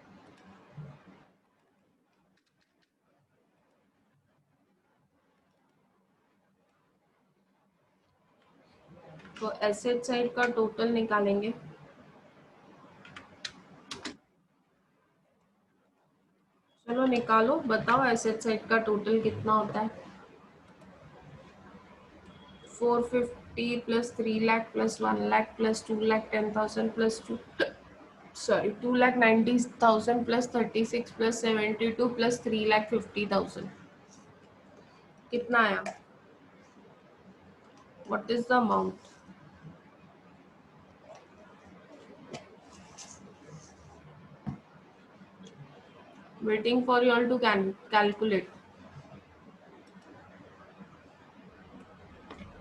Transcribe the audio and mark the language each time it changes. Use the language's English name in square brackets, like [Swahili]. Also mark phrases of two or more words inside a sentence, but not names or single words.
[Hindi] तो [English] asset side [Hindi] का टोटल निकालेंगे. चलो निकालो, बताओ [English] asset side [Hindi] का टोटल कितना होता है. [English] 450 plus 3 lakh plus 1 lakh plus 2,10,000 plus 2,90,000 plus 36 plus 72 plus 3,50,000. [Hindi] कितना आया? [English] What is the amount? Waiting for you all to calculate.